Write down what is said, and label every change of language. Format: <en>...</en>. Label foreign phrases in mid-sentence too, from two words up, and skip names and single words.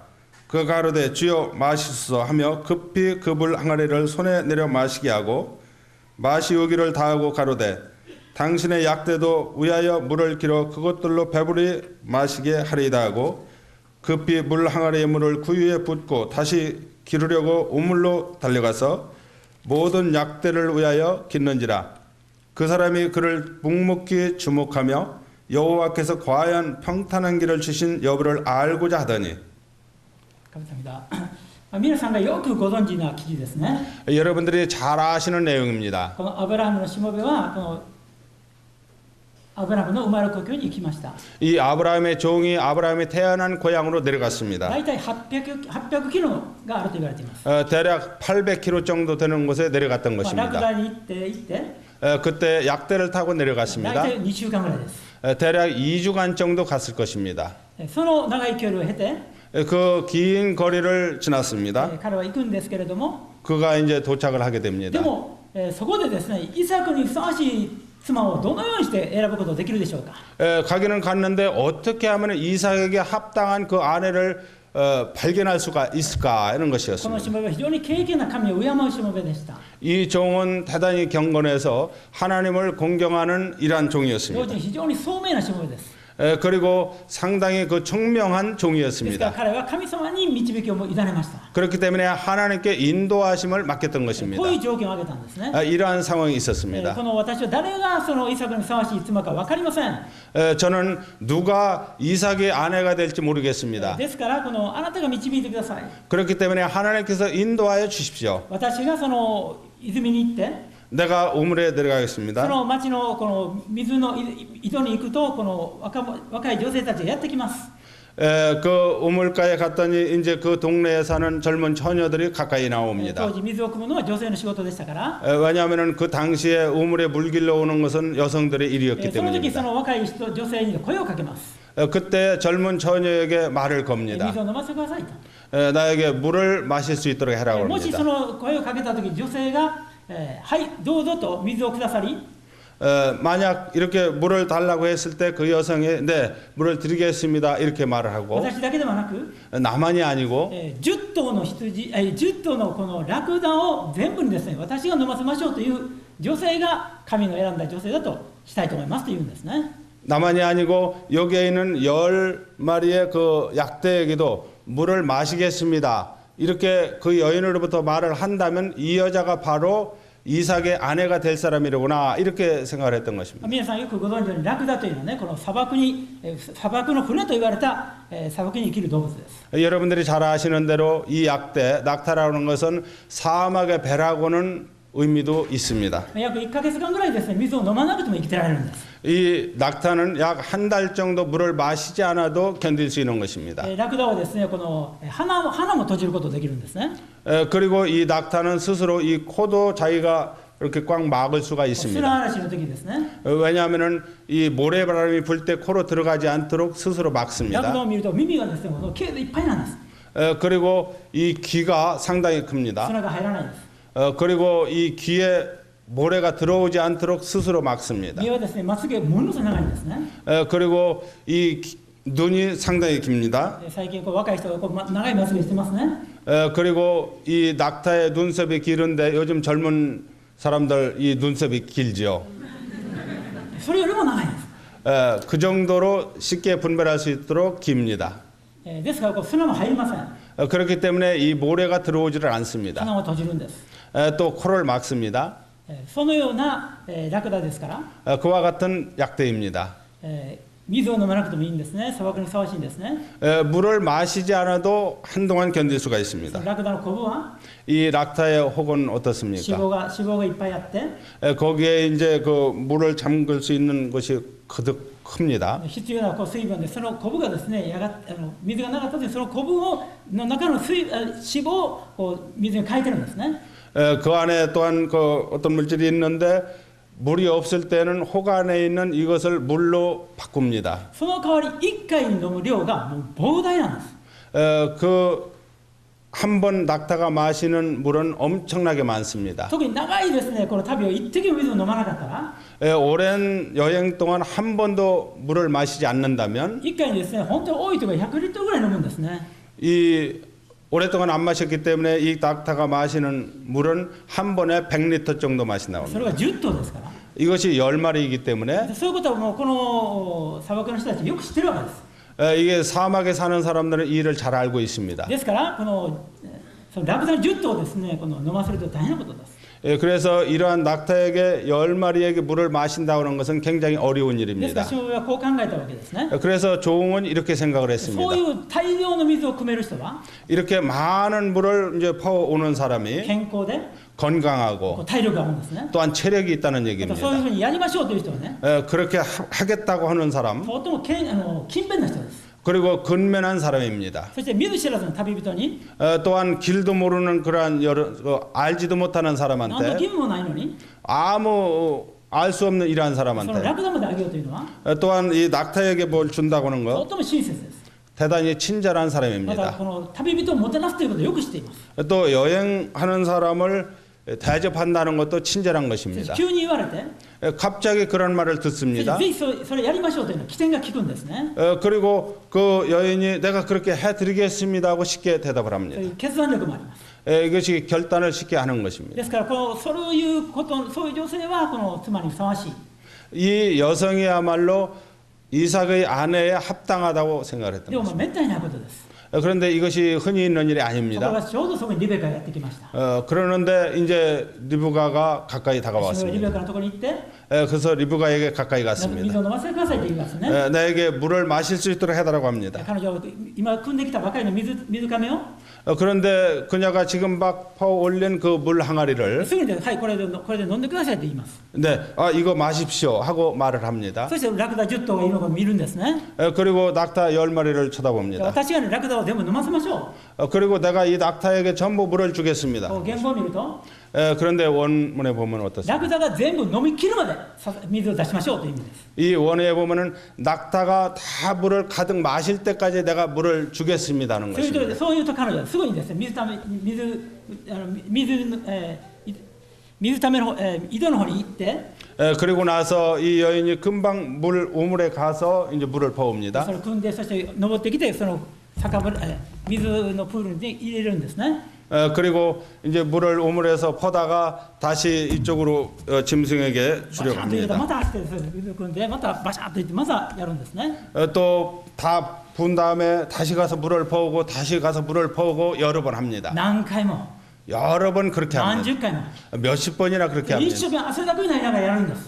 <ko>그 가로되 주여 마시소서 하며 급히 그 물 항아리를 손에 내려 마시게 하고 마시우기를 다하고 가로되 당신의 약대도 위하여 물을 길어 그것들로 배부리 마시게 하리이다 하고 급히 물 항아리의 물을 구유에 붓고 다시 기르려고 우물로 달려가서 모든 약대를 위하여 깃는지라. 그 사람이 그를 묵묵히 주목하며 여호와께서 과연 평탄한 길을 주신 여부를 알고자 하더니. 감사합니다.</ko> <ja>皆さんがよくご存知な記事ですね。</ja> <ko>여러분들이 잘 아시는 내용입니다.</ko> <ja>このアブラハムのしもべはこのアブラハムの生まれ故郷に行きました。</ja> <ko>이 아브라함의 종이 아브라함이 태어난 고향으로 내려갔습니다.</ko> <ja>大体800キロがあると言われています。</ja> <ko>대략 800km 정도 되는 곳에 내려갔던</ko> <ja>ラク</ja> <ko>것입니다.</ko> <ja>ダに行って、</ja> <ko>그때 약대를 타고</ko> <ja>大</ja> <ko>내려갔습니다.</ko> <ja>体2週間ぐらいです。</ja> <ko>대략 2주간 정도 갔을 것입니다.</ko> <ja>その長い距離を経て、</ja> <ko>그 긴 거리를 지났습니다.</ko> <ja>彼は行くんですけれども、</ja> <ko>그가 이제 도착을 하게</ko> <ja>で</ja> <ko>됩니다.</ko> <ja>も、そこでですね、イサクにふさわしい妻をどのようにして選ぶことができるでしょうか。</ja> <ko>가기는 갔는데 어떻게 하면 이삭에게 합당한 그 아내를 발견할 수가 있을까 이런</ko> <ja>この</ja> <ko>것이었습니다.</ko> <ja>しもべは非常に敬虔な神を敬うしもべでした。</ja> <ko>이 종은 대단히 경건해서 하나님을 공경하는 이러한</ko> <ja>同時</ja> <ko>종이었습니다.</ko> <ja>に非常に聡明なしもべです。</ja> <ko>그리고 상당히 그 총명한</ko> <ja>ですから</ja> <ko>종이었습니다.</ko> <ja>彼は神様に導きを委ねました。</ja> <ko>그렇기 때문에 하나님께 인도하심을 맡겼던</ko> <ja>こ</ja> <ko>것입니다.</ko> <ja>ういう条件を挙げたんですね。</ja> <ko>이러한 상황이 있었습니다.</ko> <ja>この私は誰がそのイサクにふさわしい妻か分かりません。</ja> <ko>저는 누가 이삭의 아내가 될지 모르겠습니다.</ko> <ja>ですからこのあなたが導いてください。</ja> <ko>그렇기 때문에 하나님께서 인도하여 주십시오.</ko> <ja>私がその泉に行って、</ja> <ko>내가 우물에</ko> <ja>そ</ja> <ko>내려가겠습니다.</ko> <ja>の町のこの水の井戸に行くと、この若い女性たちがやってきます。</ja> <ko>그 우물가에 갔더니 이제 그 동네에 사는 젊은 처녀들이 가까이</ko> <ja>当</ja> <ko>나옵니다.</ko> <ja>時水を汲むのは女性の仕事でしたから、</ja> <ko>왜냐하면 그 당시에 우물에 물 길러 오는 것은 여성들의</ko> <ja>そ</ja> <ko>일이었기</ko> <ja>の時そ</ja> <ko>때문입니다.</ko> <ja>の若い人女性に声をかけます。</ja> <ko>그때 젊은 처녀에게 말을 겁니다.</ko> <ja>水を飲ませてくださいと。</ja> <ko>나에게 물을 마실 수 있도록 해라고</ko> <ja>もし</ja> <ko>합니다.</ko> <ja>その声をかけた時女性が、はいどうぞと水をくださり、</ja> <ko>만약 이렇게 물을 달라고 했을 때 그 여성이 네 물을 드리겠습니다 이렇게 말을 하고</ko> <ja>私だけではなく、</ja> <ko>나만이 아니고</ko> <ja>10 頭の羊、10頭のこのラクダを全部にですね、私が飲ませましょうという女性が神の選んだ女性だとしたいと思いますというんですね。</ja> <ko>나만이 아니고 여기에 있는 10마리의 그 약대에게도 물을 마시겠습니다. 이렇게 그 여인으로부터 말을 한다면 이 여자가 바로 이삭의 아내가 될 사람이로구나 이렇게 생각을 했던 것입니다.</ko> <ja>皆さんよくご存知のようにラクダというのはね、この砂漠の船と言われた、砂漠に生きる動物です。</ja> <ko>여러분들이 잘 아시는 대로 이 약대 낙타라는 것은 사막의 배라고는 의미도 있습니다.</ko> <ja>約1ヶ月間ぐらいですね、水を飲まなくても生きてられるんです。</ja> <ko>이 낙타는 약 한 달 정도 물을 마시지 않아도 견딜 수 있는 것입니다.</ko> <ja>ラクダはですね、この鼻も閉じることができるんですね。</ja> <ko>그리고 이 낙타는 스스로 이 코도 자기가 이렇게 꽉 막을 수가</ko> <ja>砂</ja> <ko>있습니다.</ko> <ja>嵐の時ですね、</ja> <ko>왜냐하면은 이 모래바람이 불 때 코로 들어가지 않도록 스스로</ko> <ja>ラクダ</ja> <ko>막습니다.</ko> <ja>を見ると耳がですね、もう毛でいっぱいなんです。</ja> <ko>그리고 이 귀가 상당히 큽니다.</ko> <ja>砂が入らないです。</ja> <ko>그리고 이 귀에 모래가 들어오지 않도록 스스로 막습니다.</ko> <ja>目はですね、まつげものすごい長いんですね。</ja> <ko>그리고 이 눈이 상당히 깁니다.</ko> <ja>最近こう若い人がこう長いまつげしてますね。</ja> <ko>그리고 이 낙타의 눈썹이 길은데 요즘 젊은 사람들 이 눈썹이 길지요.</ko> <ja>それよりも長いんです。</ja> <ko>그 정도로 쉽게 분별할 수 있도록 깁니다.</ko> <ja>ですからこう砂も入りません。</ja> <ko>그렇기 때문에 이 모래가 들어오지를 않습니다.</ko> <ja>鼻を閉じるんです。</ja> <ko>또 코를 막습니다.</ko> <ja>そのようなラクダですから、</ja> <ko>그와 같은 약대입니다.</ko> <ja>水を飲まなくてもいいんですね。砂漠にふさわしいんですね。</ja> <ko>물을 마시지 않아도 한동안 견딜 수가 있습니다.</ko> <ja>ラクダのコブは</ja> <ko>이 락타의 혹은</ko> <ja>脂</ja> <ko>어떻습니까?</ko> <ja>肪がいっぱいあって、</ja> <ko>거기에 이제 그 물을 잠글 수 있는 것이 거듭 큽니다.</ko> <ja>必要なこう水分でそのコブがですね、水がなかったのでそのコブの中の脂肪をこう水に変えてるんですね。</ja> <ko>그 안에 또한 그 어떤 물질이 있는데 물이 없을 때는 혹 안에 있는 이것을 물로 바꿉니다.</ko> <ja>その代わり1回に飲む量がもう膨大なんです。</ja> <ko>그 한 번 낙타가 마시는 물은 엄청나게 많습니다.</ko> <ja>特に長いですね、この旅を一滴も水を飲まなかったら、</ja> <ko>오랜 여행 동안 한 번도 물을 마시지 않는다면</ko> <ja>1 回にですね、本当に多いところ100リットルぐらい飲むんですね。</ja> <ko>이 오랫동안 안 마셨기 때문에 이 낙타가 마시는 물은 한 번에 100리터 정도 맛이</ko> <ja>それ</ja> <ko>나옵니다.</ko> <ja>が10頭ですから。</ja> <ko>이것이 10마리이기 때문에</ko> <ja>そういうことはもうこの砂漠の人たちよく知ってるわけです。</ja> <ko>이게 사막에 사는 사람들은 이 일을 잘 알고 있습니다.</ko> <ja>ですからそのラクダの10頭をですね、この飲ませると大変なことです。</ja> <ko>그래서 이러한 낙타에게 10마리에게 물을 마신다고 하는 것은 굉장히 어려운</ko> <ja>ですから</ja> <ko>일입니다.</ko> <ja>しもべはこう考えたわけですね。</ja> <ko>그래서 종은 이렇게 생각을</ko> <ja>そう</ja> <ko>했습니다.</ko> <ja>いう大量の水を汲める人は</ja> <ko>이렇게 많은 물을 이제 퍼오는 사람이</ko> <ja>健康で</ja> <ko>건강하고</ko> <ja>体力があるんですね。</ja> <ko>또한 체력이 있다는</ko> <ja>また</ja> <ko>얘기입니다.</ko> <ja>そういうふうにやりましょうという人はね、</ja> <ko>그렇게 하겠다고 하는 사람</ko> <ja>とても勤勉な人です。</ja> <ko>그리고 근면한 사람입니다.</ko> <ja>そして見ず知らずの旅人に</ja> <ko>또한 길도 모르는 그러한 알지도 못하는</ko> <ja>何の義</ja> <ko>사람한테</ko> <ja>務もないのに</ja> <ko>아무 알 수 없는 이러한</ko> <ja>その</ja> <ko>사람한테</ko> <ja>ラクダまであげようというのは</ja> <ko>또한 이 낙타에게 뭘 준다고 하는</ko> <ja>と</ja> <ko>것</ko> <ja>ても親切です。</ja> <ko>대단히 친절한</ko> <ja>また</ja> <ko>사람입니다.</ko> <ja>この旅人をもてなすということをよく知っています。</ja> <ko>또 여행하는 사람을 대접한다는 것도 친절한</ko> <ja>そして</ja> <ko>것입니다.</ko> <ja>急に言われて、</ja> <ko>갑자기 그런 말을</ko> <ja>そして</ja> <ko>듣습니다.</ko> <ja>ぜひそれやりましょうというのは起点が効くんですね。</ja> <ko>그리고 그 여인이 내가 그렇게 해드리겠습니다 하고 쉽게 대답을</ko> <ja>そうい</ja> <ko>합니다.</ko> <ja>う決断力もあります。</ja> <ko>이것이 결단을 쉽게 하는 것입니다.</ko> <ja>ですからそういうことそういう女性はこの妻にふさわしい。</ja> <ko>이 여성이야말로 이삭의 아내에 합당하다고 생각을 했던</ko> <ja>でも</ja> <ko>것입니다.</ko> <ja>めったにないことです。</ja> <ko>그런데 이것이 흔히 있는 일이</ko> <ja>ところ</ja> <ko>아닙니다.</ko> <ja>がちょうどそこにリベカがやってきました。</ja> <ko>그러는데 이제 리브가가 가까이</ko> <ja>リベ</ja> <ko>다가왔습니다.</ko> <ja>カのところに行って、</ja> <ko>그래서 리브가에게 가까이</ko> <ja>水</ja> <ko>갔습니다.</ko> <ja>を飲ませてくださいと言いますね。</ja> <ko>나에게 물을 마실 수 있도록 해달라고 합니다.</ko> <ja>彼女は今汲んできたばかりの水亀を</ja> <ko>그런데 그녀가 지금 막 퍼 올린 그 물 항아리를</ko> <ja>すぐにはいこれで飲んでくださいと言います。</ja> <ko>네, 이거 마십시오 하고 말을 합니다.</ko> <ja>そしてラクダ10頭がいるのを見るんですね。</ja> <ko>그리고 낙타 10마리를 쳐다봅니다.</ko> <ja>私がねラクダを全部飲ませましょ</ja> <ko>그리고 내가 이 낙타에게 전부 물을</ko> <ja>う。</ja> <ko>주겠습니다.</ko> <ja>こう原文を見ると</ja> <ko>그런데 원문에 보면 어떻습니까?</ko> <ja>ラクダが全部飲み切るまで水を出しましょうという意味です。</ja> <ko>이 원에 보면은 낙타가 다 물을 가득 마실 때까지 내가 물을 주겠습니다 하는</ko> <ja>そういう</ja> <ko>것입니다.</ko> <ja>とそういうと彼女はすぐにですね水ための井戸の方に行って</ja> <ko>그리고 나서 이 여인이 금방 물 우물에 가서 이제 물을</ko> <ja>そ</ja> <ko>퍼옵니다.</ko> <ja>れを汲んでそして登ってきてその水のプールに入れるんですね。</ja> <ko>그리고 이제 물을 우물에서 퍼다가 다시 이쪽으로 짐승에게</ko> <ja>バシ</ja> <ko>주려고</ko> <ja>ャッと入れて</ja> <ko>합니다.</ko> <ja>また走って水を汲んでまたバシャッといってまたやるんですね。</ja> <ko>또 다 부은 다음에 다시 가서 물을 퍼오고 다시 가서 물을 퍼오고 여러 번 합니다.</ko> <ja>何回も</ja> <ko>여러 번 그렇게</ko> <ja>何</ja> <ko>합니다.</ko> <ja>十回も</ja> <ko>몇십 번이나 그렇게</ko> <ja>一</ja> <ko>합니다.</ko> <ja>生懸命汗だくになりながらやるんです。</ja>